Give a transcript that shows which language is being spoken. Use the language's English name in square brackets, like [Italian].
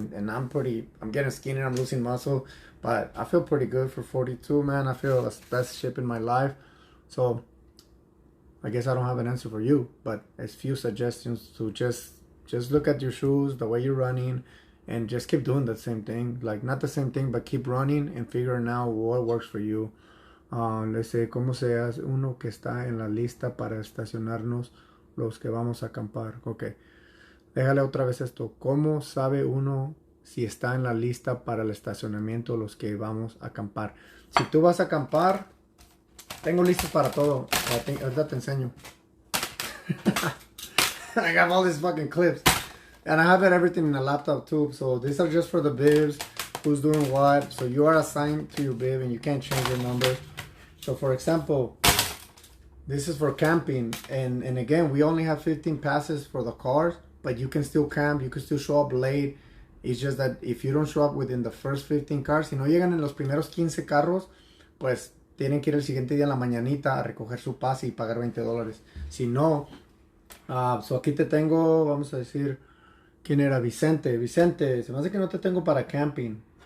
[English] And I'm getting skinny, I'm losing muscle, but I feel pretty good for 42, man. I feel the best shape in my life. So I guess I don't have an answer for you, but a few suggestions to just look at your shoes, the way you're running, and just keep doing the same thing. Like, not the same thing, but keep running and figuring out what works for you. Let's say, [Spanish] ¿cómo se hace uno que está en la lista para estacionarnos los que vamos a acampar? Ok, déjale otra vez esto. ¿Cómo sabe uno si está en la lista para el estacionamiento los que vamos a acampar? Si tú vas a acampar, tengo listas para todo. Ahorita te enseño. [English] I got all these fucking clips. And I have everything in the laptop too. So these are just for the bibs, who's doing what. So you are assigned to your bib and you can't change your numbers. So for example, this is for camping. And again, we only have 15 passes for the cars, but you can still camp, you can still show up late. It's just that if you don't show up within the first 15 cars, [Spanish] si no llegan en los primeros 15 carros, pues tienen que ir el siguiente día en la mañanita a recoger su pase y pagar $20. Si no, so aquí te tengo, vamos a decir, ¿quién era? Vicente, se me hace que no te tengo para camping.